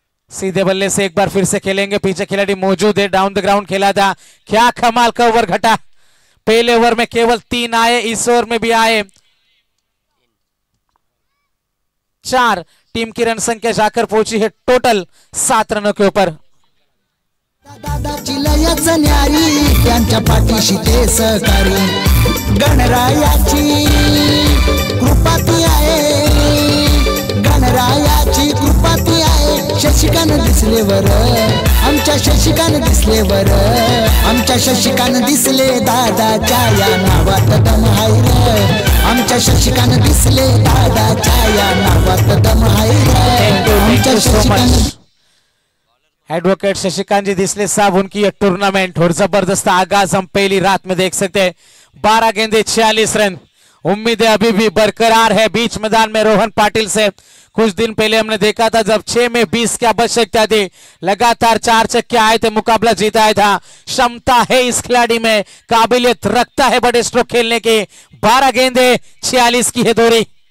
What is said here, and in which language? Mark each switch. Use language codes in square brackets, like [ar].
[hi] सीधे बल्ले से एक बार फिर से खेलेंगे, पीछे खिलाड़ी मौजूद है, डाउन द ग्राउंड खेला था। क्या कमाल का ओवर घटा, पहले ओवर में केवल 3 आए, इस ओवर में भी आए 4। टीम की रन संख्या जाकर पहुंची है टोटल 7 रनों के ऊपर। [mr] दादाची लयच न्यारी त्यांच्या पाठीशी ते सहकारी गणरायाची कृपा ती आहे गणरायाची कृपा ती आहे शशिकान दिसलेवर आमच्या शशिकान दिसलेवर आमच्या शशिकान दिसले दादाच्या या नावात दम हाय रे आमच्या शशिकान दिसले दादाच्या या नावात दम हाय रे आमच्या शशिकान [hi] एडवोकेट शशिकांत जी दिसले साहब उनकी ये टूर्नामेंट और जबरदस्त आगाज हम पहली रात में देख सकते हैं 12 गेंदे 46 रन उम्मीदें अभी भी बरकरार है बीच मैदान में रोहन पाटिल से कुछ दिन पहले हमने देखा था जब 6 में 20 की आवश्यकता थी लगातार 4 छक्के आए थे मुकाबला जीता था क्षमता है इस खिलाड़ी में काबिलियत रखता है बड़े स्ट्रोक खेलने की 12 गेंदे 46 की है दूरी